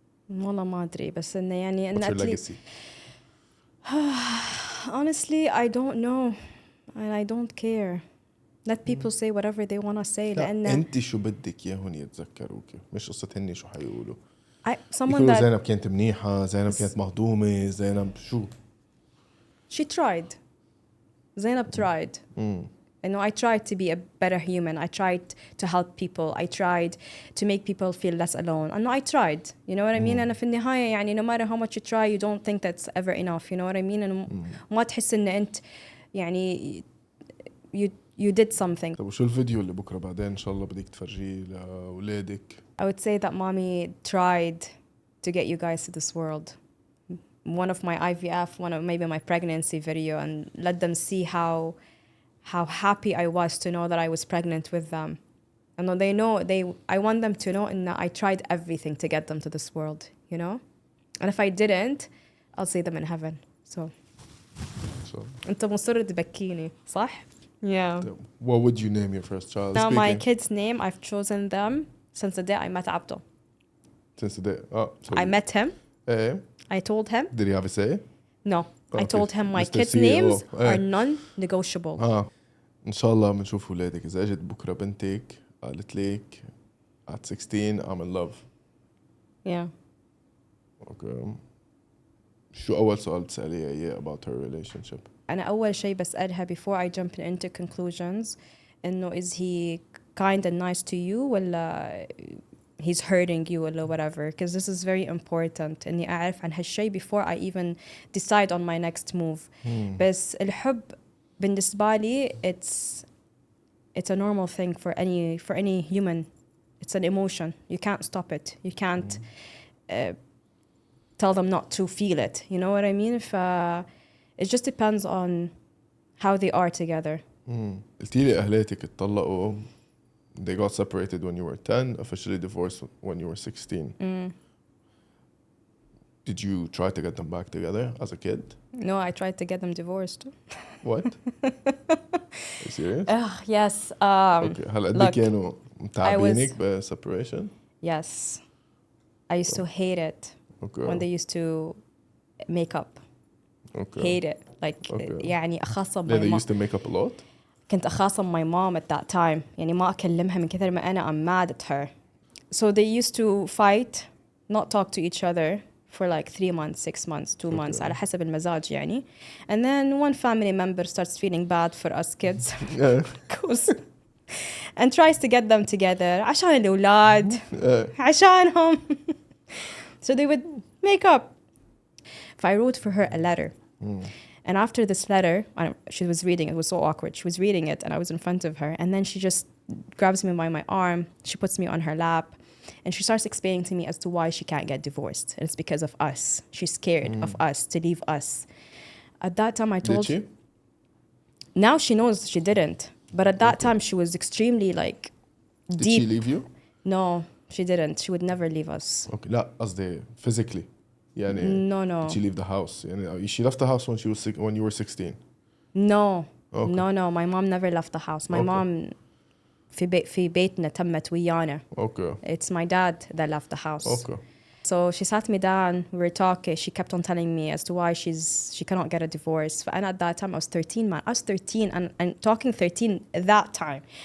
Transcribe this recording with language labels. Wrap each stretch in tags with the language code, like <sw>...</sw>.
<ar>والله ما أدري بس إنه يعني</ar> <en>What's</en> <ar>إنه</ar> <en>your legacy? honestly I don't know and I don't care. Let people say whatever they want to say.</en> <ar>لأن انت شو بدك اياهم يتذكروك؟ مش قصة هني شو حيقولوا.</ar> <en>someone</en> <ar>يقولوا</ar> <en>that</en> <ar>زينب كانت منيحة، زينب كانت مهضومة، زينب شو؟</ar> <en>she tried. Zainab tried. You know, I tried to be a better human. I tried to help people. I tried to make people feel less alone. And I tried. You know what I mean?</en> <ar>أنا في النهاية يعني</ar> <en>no matter how much you try, you don't think that's ever enough. You know what I mean?</en> <ar>And ما تحس إن أنت يعني</ar> <en>you did something.</en> <ar>طب وشو الفيديو اللي بكرة بعدين إن شاء الله بدك تفرجيه لأولادك؟</ar> <en>I would say that mommy tried to get you guys to this world. One of my IVF, one of maybe my pregnancy video, and let them see how happy I was to know that I was pregnant with them. And when they know, I want them to know and I tried everything to get them to this world, you know? And if I didn't, I'll see them in heaven.</en> <ar>So أنت مصر تبكيني صح؟</ar> <en>Yeah. What would you name your first child? Now my kid's name, I've chosen them since the day I met Abdo. Since the day? So I met him. I told him. Did he have a say? No. I told him my Mr. kids' CEO. names are non-negotiable.</en> <ar>إن شاء الله بنشوف ولادك. إذا أجت بكرة بنتك قالت لك</ar> <en>at 16 I'm in love. Yeah. Okay.</en> <ar>شو أول سؤال بتسأليها إياه</ar> <en>about her relationship?</en> <ar>أنا أول شيء بسألها before</ar> <en>I jump into conclusions</en> <ar>إنه</ar> <en>is he kind and nice to you ولا he's hurting you ولا whatever, because this is very important</en> <ar>إني أعرف عن هالشيء</ar> <en>before I even decide on my next move.</en> <ar>بس الحب بالنسبة لي</ar> <en>it's a normal thing for any human. It's an emotion. You can't stop it. You can't tell them not to feel it. You know what I mean? It just depends on how they are together.</en> <ar>قلتي لي أهلاتك اتطلقوا.</ar> <en>They got separated when you were 10, officially divorced when you were 16. Did you try to get them back together as a kid? No, I tried to get them divorced. What? Are you serious? Yes. Okay.</en> <ar>هل قد كانوا متعبينك</ar> <en>separation? Yes. I used to hate it when they used to make up. Okay. Hate it.</en> <ar>Like يعني أخاصم</ar> <en>they used to make up a lot?</en> <ar>كنت أخاصم</ar> <en>my mom at that time.</en> <ar>يعني ما أكلمها من كثر ما أنا</ar> <en>I'm mad at her. So they used to fight, not talk to each other for like 3 months, 6 months, 2 months</en> <ar>على حسب المزاج يعني.</ar> <en>And then one family member starts feeling bad for us kids. goes and tries to get them together</en> <ar>عشان الأولاد عشانهم.</ar> <en>So they would make up. If I wrote for her a letter. And after this letter, she was reading, it was so awkward. She was reading it and I was in front of her. And then she just grabs me by my arm. She puts me on her lap. And she starts explaining to me as to why she can't get divorced. And it's because of us. She's scared of us, to leave us. At that time, I told... Did she? Now she knows she didn't. But at that time, she was extremely like Did deep. she leave you? No, she didn't. She would never leave us. Okay.</en> <ar>لا قصدي</ar> <en>physically.</en> <ar>يعني</ar> <en>No. Did she leave the house? يعني she left the house when you were 16. No. Okay. No. My mom never left the house. My mom</en> <ar>في بيتنا تمت ويانا.</ar> <en>Okay. It's my dad that left the house. Okay. So she sat me down, we were talking, she kept on telling me as to why she cannot get a divorce. And at that time I was 13, man. I was 13 and talking 13 at that time.</en>